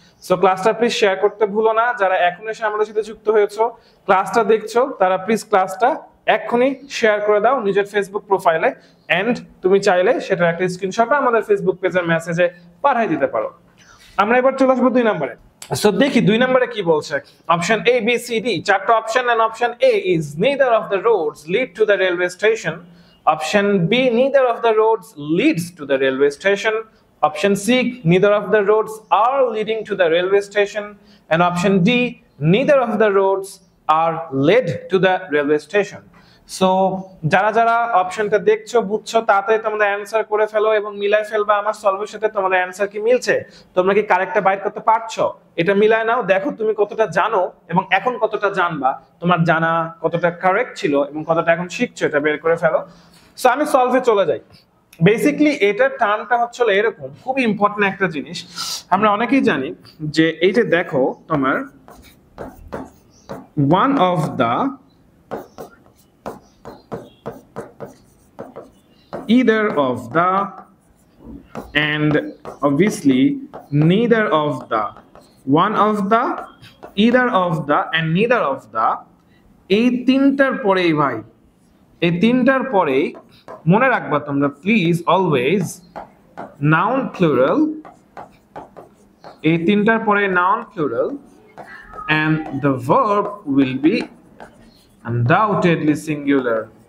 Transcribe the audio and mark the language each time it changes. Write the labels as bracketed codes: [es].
[bn] So ক্লাসটা please share করতে ভুলো না। যারা এখন এসে আমাদের সাথে যুক্ত হয়েছো, ক্লাসটা দেখছো, তারা প্লিজ ক্লাসটা এখনই শেয়ার করে দাও নিজের ফেসবুক প্রোফাইলে। এন্ড তুমি চাইলে সেটা একটা স্ক্রিনশট আমাদের ফেসবুক পেজের মেসেজে পাঠিয়ে দিতে পারো। আমরা এবার চলে আসবো 2 নম্বরে। সো দেখি 2 নম্বরে কি বলছে। Option A B C D চারটা option, and option A is [en] neither of the roads lead to the railway station. Option B, neither of the roads leads to the railway station. Option C, neither of the roads are leading to the railway station. And option D, neither of the roads are led to the railway station. [bn] So যারা যারা অপশনটা দেখছো বুঝছো, তাড়াতাড়ি তোমাদের answer করে ফেলো এবং মিলাই ফেলবা আমার সলভের সাথে। তোমাদের অ্যানসার কি মিলছে, তোমরা কি কারেক্টটা বাইর করতে পারছো, এটা মিলায় নাও, দেখো তুমি কতটা জানো এবং এখন কতটা জানবা, তোমার জানা কতটা কারেক্ট ছিল এবং কতটা এখন শিখছো, এটা বের করে ফেলো। সো আমি সলভে চলে যাই। বেসিক্যালি এটার টার্মটা হচ্ছে এরকম, খুব ইম্পর্টেন্ট একটা জিনিস। আমরা অনেকেই জানি যে এই যে দেখো তোমার one of the, either of the, and obviously neither of the, one of the, either of the and neither of the, এই তিনটার পরেই ভাই, এই তিনটার পরেই মনে রাখবা তোমরা প্লিজ অলওয়েজ নাউন প্লুরাল, এই তিনটার পরে noun plural, [en] and the verb will be undoubtedly singular.